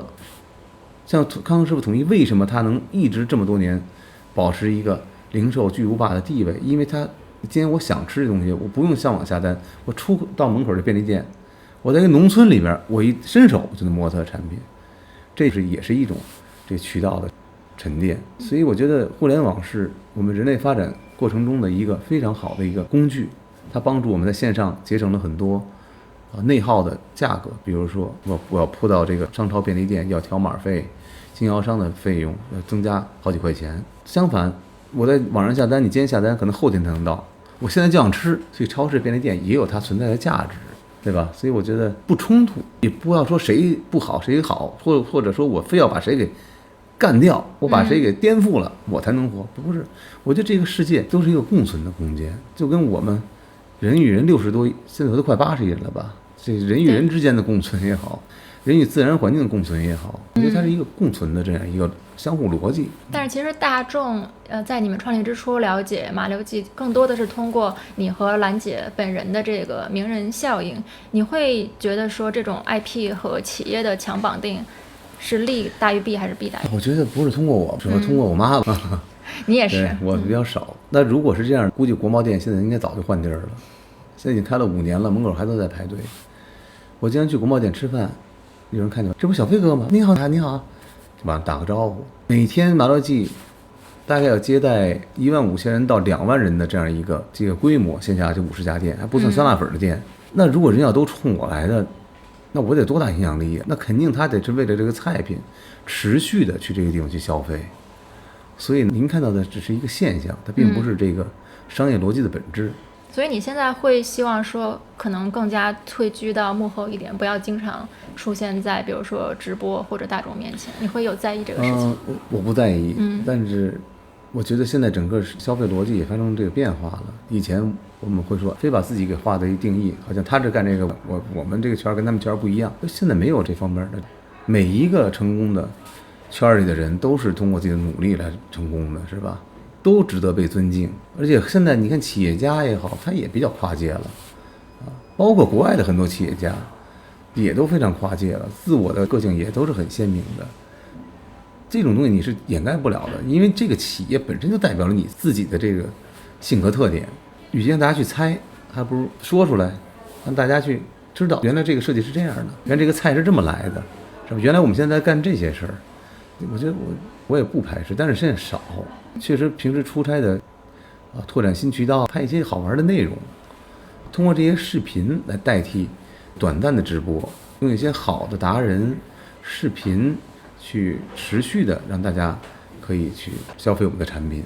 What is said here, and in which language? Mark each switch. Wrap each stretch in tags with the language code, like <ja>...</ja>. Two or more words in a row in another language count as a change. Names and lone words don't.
<zh>像康師傅統一，為什麼它能一直這麼多年保持一個零售巨無霸的地位？因為它今天我想吃這東西，我不用上網下單，我出到門口的便利店，我在一個農村裡邊，我一伸手就能摸它的產品，這也是一種這個渠道的沉澱。所以我覺得互聯網是我們人類發展過程中的一個非常好的一個工具，它幫助我們在線上節省了很多內耗的價格。比如說我要撲到這個商超便利店要條碼費，經銷商的費用要增加好幾塊錢。相反我在網上下單，你今天下單可能後天才能到，我現在就想吃，所以超市便利店也有它存在的價值，對吧？所以我覺得不衝突，也不要說誰不好誰好，或者說我非要把誰給幹掉，我把誰給顛覆了，我才能活。不是，我覺得這個世界都是一個共存的空間，就跟我們人與人60多億，現在都快80億人了吧，這人與人之間的共存也好，人與自然環境的共存也好，我覺得它是一個共存的這樣一個相互邏輯。但是其實大眾在你們創立之初了解麻六記，更多的是通過你和蘭姐本人的這個名人效應。你會覺得說這種 IP 和企業的強綁定是利大於弊還是弊大於弊？我覺得不是通過我，只是通過我媽吧。你也是，我比較少。那如果是這樣，估計國贸店現在應該早就換地儿了。現在已經開了5年了，門口還都在排隊。我經常去國貿店吃飯，有人看見我，這不小飛哥嗎？你好，你好，就往打個招呼。每天麻六記大概要接待15000人到2萬人的這樣一個這個規模，線下就50家店，還不算酸辣粉的店。那如果人要都冲我來的， 那我得多大影響力？那肯定他得是为了这个菜品持續的去這個地方去消費。所以您看到的只是一個現象，它並不是這個商業邏輯的本質。所以你現在會希望說可能更加退居到幕後一點，不要經常出現在比如說直播或者大眾面前，你會有在意這個事情？我不在意，但是我覺得現在整個消費邏輯也發生這個變化了。以前我們會說非把自己給畫的一定義，好像他這幹這個，我們這個圈跟他們圈不一樣。現在沒有這方面的，每一個成功的圈裡的人都是通過自己的努力來成功的，是吧？都值得被尊敬。而且現在你看企業家也好，他也比較跨界了啊，包括國外的很多企業家也都非常跨界了，自我的個性也都是很鮮明的。這種東西你是掩蓋不了的，因為這個企業本身就代表了你自己的這個性格特點。與其讓大家去猜，還不如說出來，讓大家去知道原來這個設計是這樣的，原來這個菜是這麼來的，是吧？原來我們現在在幹這些事兒。我覺得我也不排斥，但是現在少。確實平時出差的拓展新渠道，拍一些好玩的內容，通過這些視頻來代替短暫的直播，用一些好的達人視頻去持續的讓大家可以去消費我們的產品。</zh>